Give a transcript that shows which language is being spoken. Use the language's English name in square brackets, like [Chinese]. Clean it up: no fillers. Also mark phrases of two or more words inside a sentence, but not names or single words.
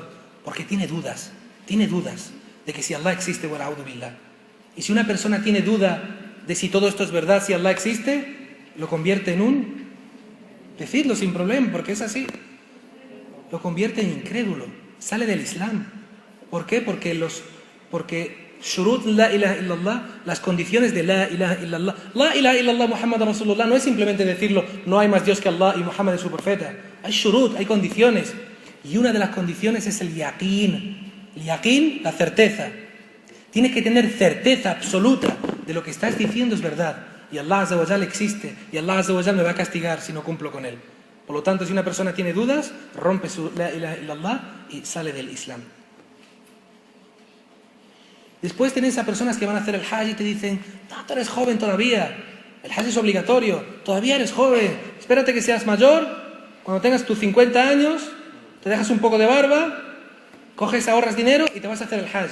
[Spanish] Porque tiene dudas de que si Allah existe, [Arabic] والعياذ بالله. [Spanish] Y si una persona tiene duda de si todo esto es verdad, si Allah existe, lo convierte en decidlo sin problema, porque es así, lo convierte en incrédulo, sale del Islam. ¿Por qué? Porque [Arabic] شروط لا إله إلا الله, [Spanish] las condiciones de [Arabic] لا إله إلا الله، لا إله إلا الله محمد رسول الله, [Spanish] no es simplemente decirlo, no hay más Dios que Allah y Muhammad es su profeta. Hay shurut, hay condiciones. Y una de las condiciones es el yaqeen. El yaqeen, la certeza. Tienes que tener certeza absoluta de lo que estás diciendo es verdad. Y Allah [Arabic] عز وجل [Spanish] existe. Y Allah [Arabic] عز وجل [Spanish] me va a castigar si no cumplo con él. Por lo tanto, si una persona tiene dudas, rompe su [Arabic] لا إله إلا الله [Spanish] y sale del Islam. Después tenés a personas que van a hacer el Hajj y te dicen, no, tú eres joven todavía, el Hajj es obligatorio, todavía eres joven, espérate que seas mayor, cuando tengas tus 50 años, te dejas un poco de barba, coges, ahorras dinero y te vas a hacer el Hajj.